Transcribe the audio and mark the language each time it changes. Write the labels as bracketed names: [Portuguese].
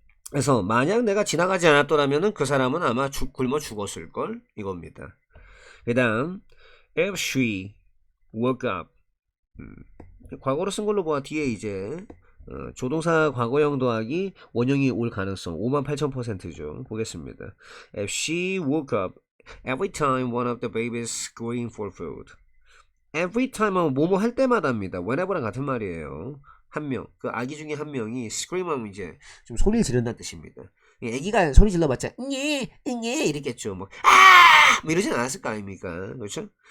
[Korean] 그래서 만약 내가 지나가지 않았더라면은 그 사람은 아마 굶어 죽었을 걸 이겁니다. 그다음 [English] if she woke up [Korean] 과거로 쓴 걸로 봐. 뒤에 이제 조동사 과거형 더하기 원형이 올 가능성 58,000%죠. 보겠습니다. [English] If she woke up every time one of the babies screamed for food. Every time [Korean] 은 뭐뭐 할 때마다입니다. [English] whenever [Korean] 랑 같은 말이에요. 한 명, 그 아기 중에 한 명이 [English] scream [Korean] 하면 이제 좀 소리를 지른다는 뜻입니다. 아기가 소리 질러봤자 응예 이랬겠죠. 뭐 이러진 않았을 거 아닙니까? 그렇죠?